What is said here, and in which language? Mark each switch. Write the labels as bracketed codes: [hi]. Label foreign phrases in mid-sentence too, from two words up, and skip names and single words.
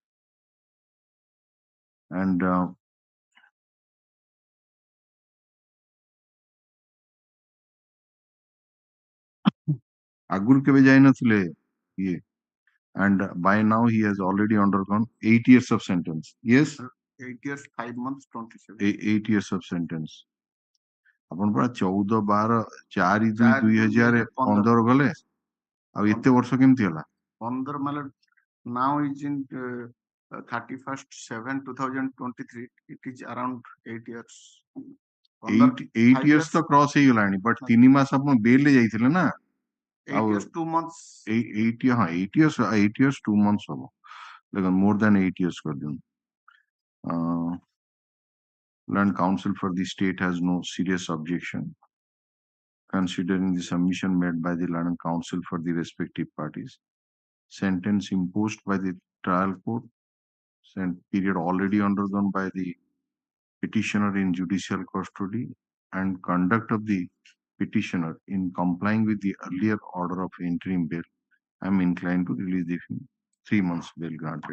[or] And ଆଗୁର କେବେ ଯାଇନଥିଲେ ୟେ. [en] And by now he has already undergone 8 years of sentence. Yes? 8 years, 5 months, 27. 8 years of sentence. [or] ଆପଣ ପରା 14/4/2015 ଗଲେ ଆଉ ଏତେ ବର୍ଷ କେମିତି ହେଲା? [en] 15 मतलब now is in 31/7/2023. It is around 8 years. 8 years [or] ତ କ୍ରସ୍ ହେଇଗଲାଣି, ବଟ୍ 3 ମାସ ଆପଣ ବେଲରେ ଯାଇଥିଲେ ନା? [en] 8 years 2 months. 8 years 2 months [or] ହବ, ଦେଖନ୍ତୁ [en] more than 8 years [or] କରିଦିଅନ୍ତୁ. [en] Land counsel for the state has no serious objection considering the submission made by the land counsel for the respective parties. Sentence imposed by the trial court, period already undergone by the petitioner in judicial custody, and conduct of the petitioner in complying with the earlier order of interim bail I'm inclined to release the 3 months bail granted.